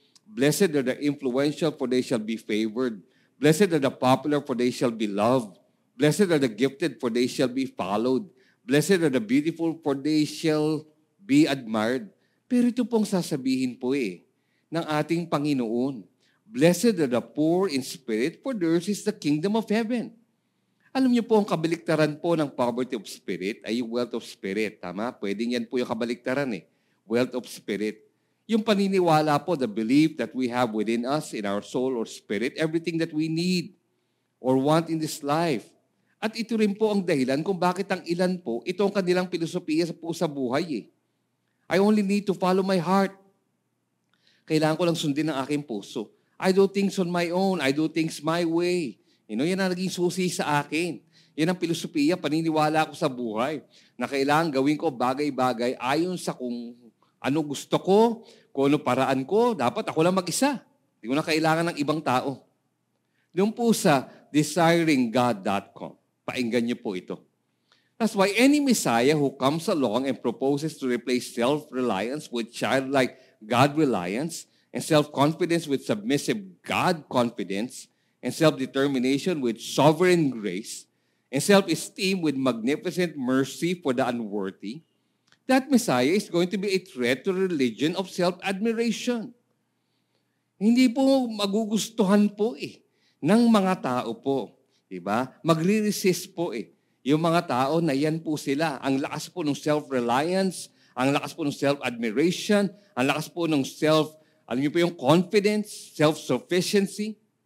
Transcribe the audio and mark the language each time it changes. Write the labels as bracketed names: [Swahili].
[English] Blessed are the influential, for they shall be favored. Blessed are the popular, for they shall be loved. Blessed are the gifted, for they shall be followed. Blessed are the beautiful, for they shall be admired. [Filipino] Pero ito pong sasabihin po ng ating Panginoon. [English] Blessed are the poor in spirit, for theirs is the kingdom of heaven. [Filipino] Alam niyo po, ang kabaliktaran po ng poverty of spirit ay yung wealth of spirit. Tama? Pwedeng yan po yung kabaliktaran Wealth of spirit. Yung paniniwala po, [English] the belief that we have within us, in our soul or spirit, everything that we need or want in this life. [Filipino] At ito rin po ang dahilan kung bakit ang ilan po, ito ang kanilang filosofiya po sa buhay [English] I only need to follow my heart. [Filipino] Kailangan ko lang sundin ang aking puso. [English] I do things on my own. I do things my way. [Filipino] Yan ang naging susi sa akin. Yan ang filosofiya, paniniwala ko sa buhay, na kailangan gawin ko bagay-bagay ayon sa kung ano gusto ko, kung ano paraan ko, dapat ako lang mag-isa. Hindi ko na kailangan ng ibang tao. Doon po sa desiringgod.com. Painggan niyo po ito. [English] That's why any Messiah who comes along and proposes to replace self-reliance with childlike God-reliance and self-confidence with submissive God-confidence and self-determination with sovereign grace and self-esteem with magnificent mercy for the unworthy, that Messiah is going to be a threat to the religion of self-admiration. [Filipino] Hindi po magugustuhan po ng mga tao po. Diba? Magre-resist po Yung mga tao na yan po sila. Ang lakas po ng self-reliance, ang lakas po ng self-admiration, ang lakas po ng alam niyo po yung confidence, self-sufficiency.